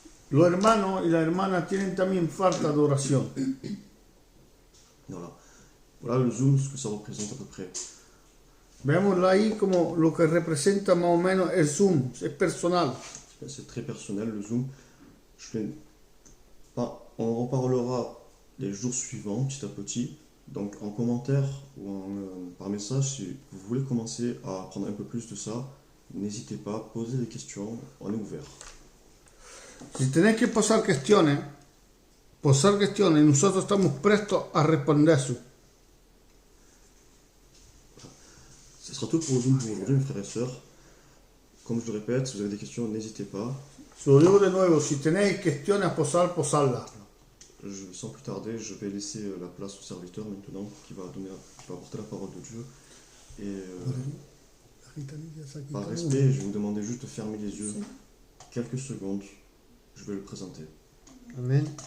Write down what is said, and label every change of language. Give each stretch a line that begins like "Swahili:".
Spanish: Los hermanos y las hermanas tienen también falta de oración.
French: Voilà. Voilà le Zoom, ce que ça représente à peu près.
Spanish: Veámoslo ahí como lo que representa más o menos el Zoom, es personal.
French: C'est très personnel le Zoom. On reparlera les jours suivants, petit à petit. Donc en commentaire ou par message, si vous voulez commencer à apprendre un peu plus de ça, n'hésitez pas, posez des questions, on est ouvert.
Spanish: Si tenéis que posar cuestiones, nosotros estamos prestos a responder.
French: Ce sera tout pour le Zoom pour aujourd'hui, mes frères et sœurs. Comme je le répète, si vous avez des questions, n'hésitez pas.
Spanish: Se lo digo de nuevo, si tenéis cuestiones a posar, posadlas.
French: Sans plus tarder, je vais laisser la place au serviteur maintenant qui va apporter la parole de Dieu. Et par respect, je vais vous demander juste de fermer les yeux quelques secondes. Je vais le présenter. Amen.